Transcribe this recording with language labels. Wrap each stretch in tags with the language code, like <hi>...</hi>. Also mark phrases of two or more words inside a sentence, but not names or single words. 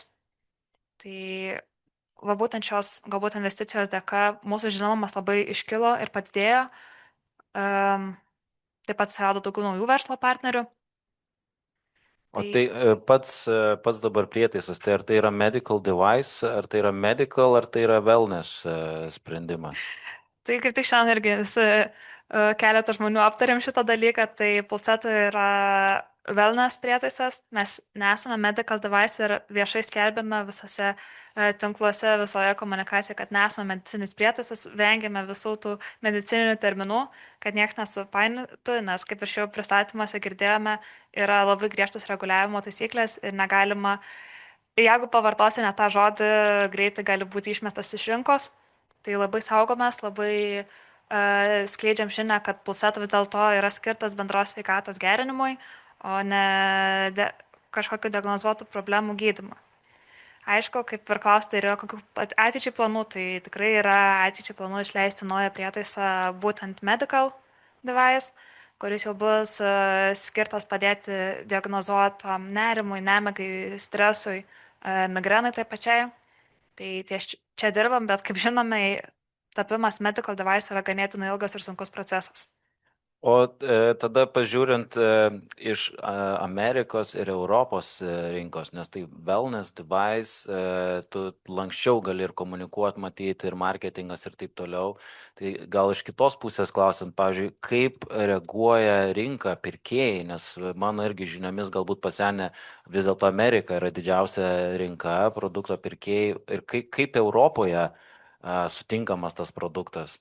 <lt>Tai va būtent šios galbūt investicijos dėka mūsų žinomumas labai iškilo ir padidėjo. Taip pat atsirado daugiau naujų verslo partnerių. O tai pats dabar prietaisas, tai ar tai yra</lt> <en>medical device,</en> <lt>ar tai yra medical, ar tai yra wellness sprendimas? Tai kaip tik šiandien irgi keletą žmonių aptarėm šitą dalyką, tai Pulseto yra wellness prietaisas, mes nesame</lt> <en>medical device</en> <lt>ir viešai skelbėme visose tinkluose, visoje komunikacijoje, kad nesame medicinis prietaisas, vengiame visų tų medicininių terminų, kad niekas nesupainiotų, nes kaip ir šiau pristatymuose girdėjome, yra labai griežtos reguliavimo taisyklės ir negalima, jeigu pavartosi ne tą žodį, greitai gali būti išmestas iš rinkos, tai labai saugomės, labai skleidžiam žinią, kad Pulseto vis dėlto yra skirtas bendros sveikatos gerinimui, o ne kažkokių diagnozuotų problemų gydymą. Aišku, kaip ir klausti, yra kokių ateičiai planų, tai tikrai yra ateičiai planų išleisti naują prietaisą būtent</lt> <en>medical device,</en> <lt>kuris jau bus skirtas padėti diagnozuotam nerimui, nemigai, stresui, migrenai taip pačiai. Tai ties čia dirbam, bet kaip žinome, tapimas</lt> <en>medical device</en> <lt>yra ganėtinai ilgas ir sunkus procesas. O tada pažiūrint iš Amerikos ir Europos rinkos, nes tai</lt> <en>wellness device,</en> <lt>tu lankščiau gali ir komunikuoti, matyti, ir marketingas ir taip toliau. Tai gal iš kitos pusės klausant, pavyzdžiui, kaip reaguoja rinka, pirkėjai, nes mano irgi žiniomis galbūt pasenę vis dėlto Amerika yra didžiausia rinka produkto pirkėjai ir kaip Europoje sutinkamas tas produktas.</lt>